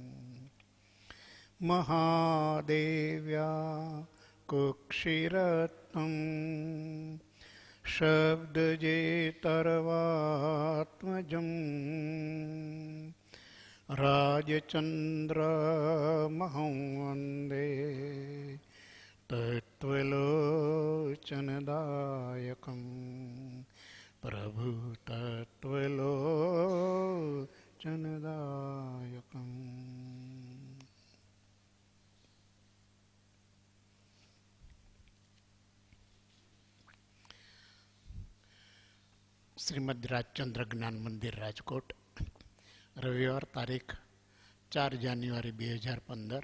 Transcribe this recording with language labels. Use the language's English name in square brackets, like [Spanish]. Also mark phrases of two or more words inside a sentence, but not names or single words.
[Sanskrit] महादेव्या कुक्षिरत्नं शब्दजेतर्वात्मजं राजचन्द्रमहं वन्दे तत्त्वलोचनदायकं प्रभु तत्त्वलोचनदायकम्। [Gujarati] શ્રીમદ રાજચંદ્ર જ્ઞાન મંદિર રાજકોટ, રવિવાર તારીખ 4 જાન્યુઆરી 2015.